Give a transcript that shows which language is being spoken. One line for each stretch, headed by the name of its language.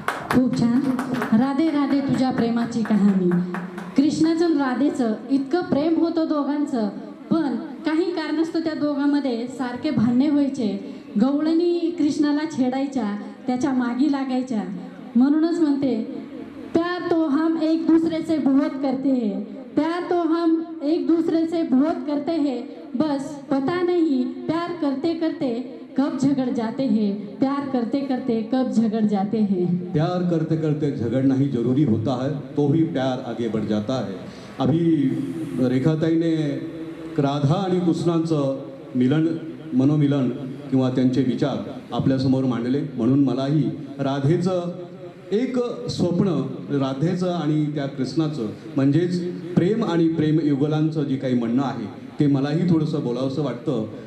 Marathi: खूप छान. राधे राधे तुझ्या प्रेमाची कहाणी. कृष्णाचं आणि राधेचं इतकं प्रेम होतं दोघांचं, पण काही कारणास्तव त्या दोघांमध्ये सारखे भांडणे व्हायचे. गवळणी कृष्णाला छेडायच्या, त्याच्या मागी लागायच्या. म्हणूनच म्हणते
Hindi: प्यार तो हम एक दूसरे से बहुत करते हैं, प्यार तो हम एक दूसरे से बहुत करते हैं, बस पता नहीं प्यार करते करते कब झगड़ जाते हैं, प्यार करते करते कब झगड़ जाते हैं. प्यार करते करते झगड़ना ही जरूरी होता है, तो ही प्यार आगे बढ़ जाता है.
Marathi: अभी रेखाताईने राधा आणि कृष्णांचं मिलन, मनोमिलन किंवा त्यांचे विचार आपल्यासमोर मांडले. म्हणून मलाही राधेचं एक स्वप्न, राधेचं आणि त्या कृष्णाचं म्हणजेच प्रेम आणि प्रेम युगलांचं जे काही म्हणणं आहे ते मलाही थोडंसं बोलावंसं वाटतं.